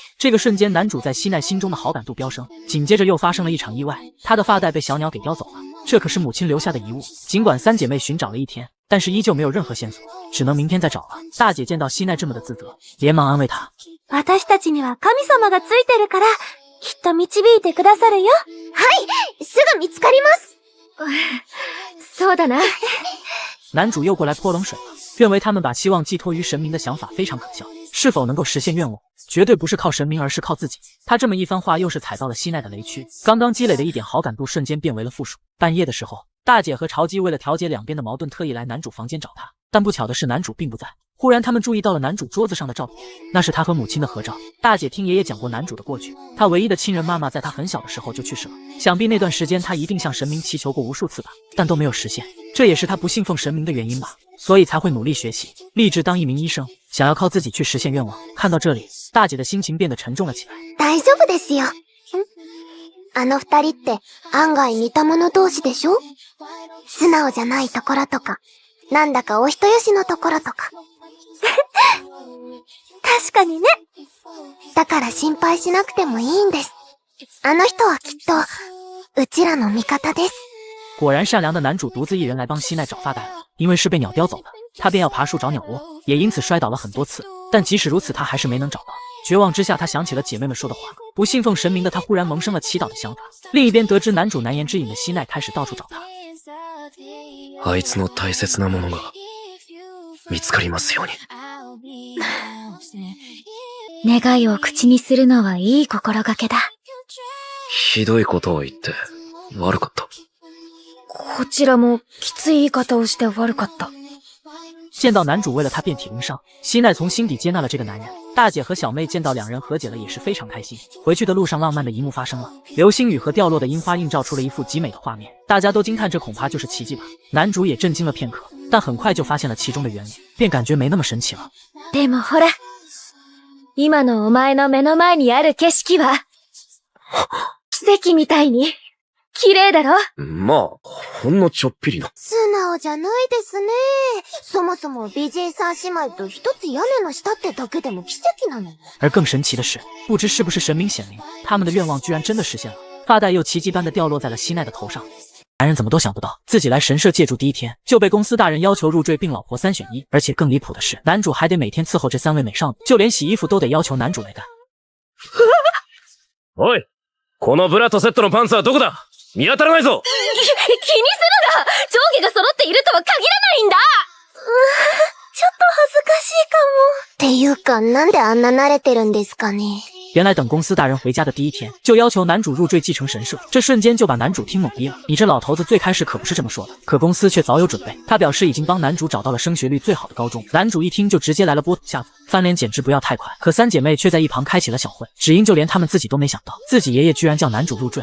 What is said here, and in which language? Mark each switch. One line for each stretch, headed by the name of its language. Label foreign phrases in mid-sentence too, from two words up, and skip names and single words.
Chinese: 这个瞬间，男主在希奈心中的好感度飙升，紧接着又发生了一场意外，他的发带被小鸟给叼走了，这可是母亲留下的遗物。尽管三姐妹寻找了一天，但是依旧没有任何线索，只能明天再找了。大姐见到希奈这么的自责，连忙安慰她：
Japanese: 私たちには神様がついてるから、きっと導いてくださるよ。はい、すぐ見つかります。そうだな。
Chinese: 男主又过来泼冷水了，认为他们把希望寄托于神明的想法非常可笑，是否能够实现愿望，绝对不是靠神明，而是靠自己。他这么一番话，又是踩到了希奈的雷区，刚刚积累的一点好感度瞬间变为了负数。半夜的时候，大姐和潮姬为了调解两边的矛盾，特意来男主房间找他，但不巧的是男主并不在。忽然他们注意到了男主桌子上的照片，那是他和母亲的合照。大姐听爷爷讲过男主的过去，他唯一的亲人妈妈在他很小的时候就去世了，想必那段时间他一定向神明祈求过无数次吧，但都没有实现，这也是他不信奉神明的原因吧，所以才会努力学习，立志当一名医生，想要靠自己去实现愿望。看到这里，大姐的心情变得沉重了起来。
Japanese: 大丈夫ですよ。あの二人って案外似た者同士でしょ？素直じゃないところとか、 なんだかお人よしのところとか。確かにね。だから心配しなくてもいいんです。あの人はきっと、うちらの味方です。
Chinese: 果然善良的男主独自一人来帮希奈找发带了，因为是被鸟叼走的，他便要爬树找鸟窝，也因此摔倒了很多次。但即使如此，他还是没能找到。绝望之下，他想起了姐妹们说的话，不信奉神明的他忽然萌生了祈祷的想法。另一边，得知男主难言之隐的希奈开始到处找他。
Japanese: あいつの大切なものが見つかりますように。願いを口にするのはいい心がけだ。ひどいことを言って悪かった。こちらもきつい言い方をして悪かった。
Chinese: 见到男主为了他遍体鳞伤，希奈从心底接纳了这个男人。大姐和小妹见到两人和解了，也是非常开心。回去的路上，浪漫的一幕发生了，流星雨和掉落的樱花映照出了一幅极美的画面，大家都惊叹这恐怕就是奇迹吧。男主也震惊了片刻，但很快就发现了其中的原理，便感觉没那么神奇了。
Japanese: でもほら、今のお前の目の前にある景色は奇跡みたいに綺麗だろ？まあ、ほんのちょっぴりの。素直じゃないですね。そもそも美人三姉妹と一つ屋根の下ってだけでも奇跡なの。
Chinese: 而更神奇的是，不知是不是神明显灵，他们的愿望居然真的实现了，发带又奇迹般的掉落在了希奈的头上。男人怎么都想不到，自己来神社借住第一天就被公司大人要求入赘并老婆3选1，而且更离谱的是，男主还得每天伺候这3位美少女，就连洗衣服都得要求男主来干。
Japanese: おい、このブラとセットのパンツはどこだ？見当たらないぞ。気にするな！上下が揃っているとは限らないんだ！ちょっと恥ずかしいかも。っていうか、なんであんな慣れてるんですかね。
Chinese: 原来等公司大人回家的第一天，就要求男主入赘继承神社，这瞬间就把男主听懵逼了。你这老头子最开始可不是这么说的，可公司却早有准备。他表示已经帮男主找到了升学率最好的高中。男主一听就直接来了波土下座，翻脸简直不要太快。可三姐妹却在一旁开启了小会，只因就连他们自己都没想到，自己爷爷居然叫男主入赘。